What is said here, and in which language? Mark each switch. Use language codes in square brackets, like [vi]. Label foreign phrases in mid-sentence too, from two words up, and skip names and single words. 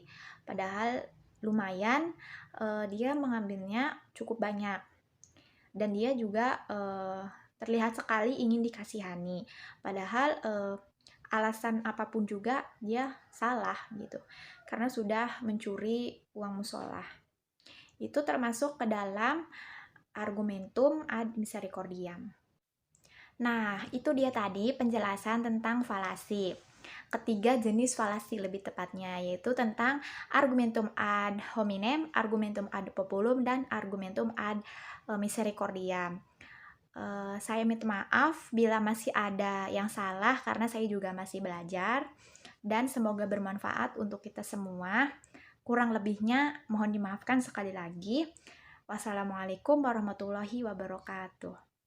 [id] Padahal lumayan dia mengambilnya cukup banyak. Dan dia juga terlihat sekali ingin dikasihani. Padahal alasan apapun juga dia salah gitu. Karena sudah mencuri uang musola. Itu termasuk ke dalam [la] argumentum ad misericordiam. [id] Nah, itu dia tadi penjelasan tentang falasi. Ketiga jenis falasi lebih tepatnya, yaitu tentang [la] argumentum ad hominem, argumentum ad populum, [id] dan [la] argumentum ad misericordiam. [id] Saya minta maaf bila masih ada yang salah karena saya juga masih belajar, dan semoga bermanfaat untuk kita semua. Kurang lebihnya mohon dimaafkan sekali lagi. [ar] والسلام عليكم ورحمة الله وبركاته.